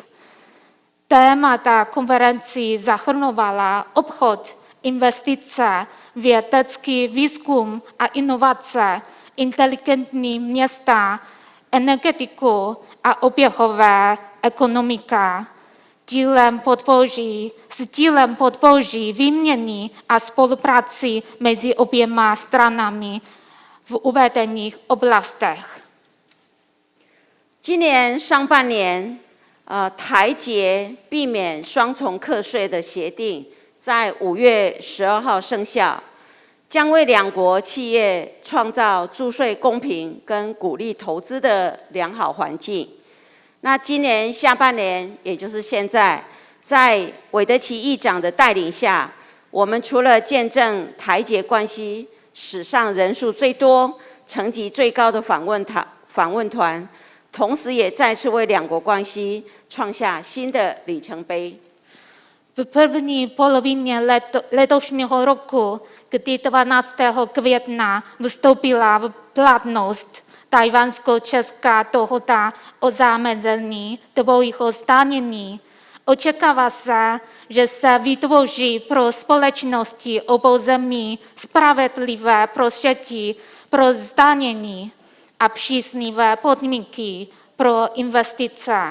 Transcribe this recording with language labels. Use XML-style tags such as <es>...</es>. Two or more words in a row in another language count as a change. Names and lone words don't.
<cs>Témata konferenci zahrnovala obchod, investice, vědecký výzkum a inovace, inteligentní města, energetiku a oběhové ekonomika. S cílem podpoří výměny a spolupráci mezi oběma stranami v uvedených oblastech.</cs> <zh>今年上半年，台捷避免双重课税的协定在5月12号生效，将为两国企业创造注税公平跟鼓励投资的良好环境。那今年下半年，也就是现在，在韦德奇议长的带领下，我们除了见证台捷关系史上人数最多、层级最高的访问团，同时也再次为两国关系创下新的里程碑。</zh> <cs>V první polovině letošního roku, kdy 12. května vstoupila v platnost Tchajwansko-česká dohoda o zamezení dvojího zdanění, očekává se, že se vytvoří pro společnosti obou zemí spravedlivé prostředí pro zdanění a příznivé podmínky pro investice.</cs>